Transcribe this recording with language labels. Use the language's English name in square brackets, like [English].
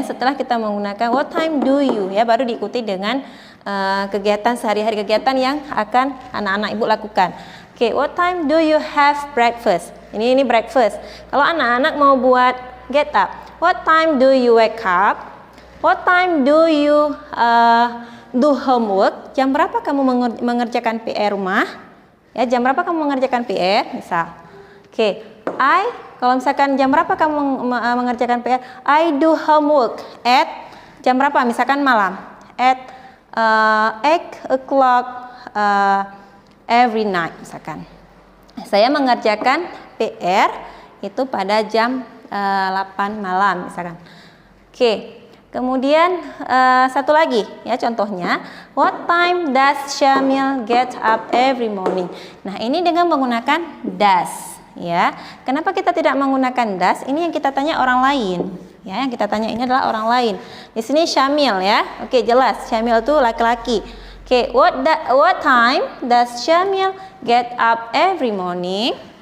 [Indonesian] Setelah kita menggunakan [English] what time do you [Indonesian] ya, baru diikuti dengan kegiatan sehari-hari, kegiatan yang akan anak-anak Ibu lakukan. [English] Oke, what time do you have breakfast? Ini breakfast. [Indonesian] Kalau anak-anak mau buat [English] get up, what time do you wake up? What time do you do homework? [Indonesian] Jam berapa kamu mengerjakan PR rumah? Ya, jam berapa kamu mengerjakan PR? Misal. Oke, kalau misalkan jam berapa kamu mengerjakan PR? [English] I do homework at [Indonesian] jam berapa? Misalkan malam. [English] At 8 o'clock every night misalkan. [Indonesian] Saya mengerjakan PR itu pada jam 8 malam misalkan. [English] Oke, kemudian satu lagi ya contohnya, what time does Syamil get up every morning? [Indonesian] Nah, ini dengan menggunakan does ya. Kenapa kita tidak menggunakan das? Ini yang kita tanya orang lain. Ya, yang kita tanya ini adalah orang lain. Di sini Syamil ya. Oke, jelas. Syamil itu laki-laki. [English] Oke, what time does Syamil get up every morning?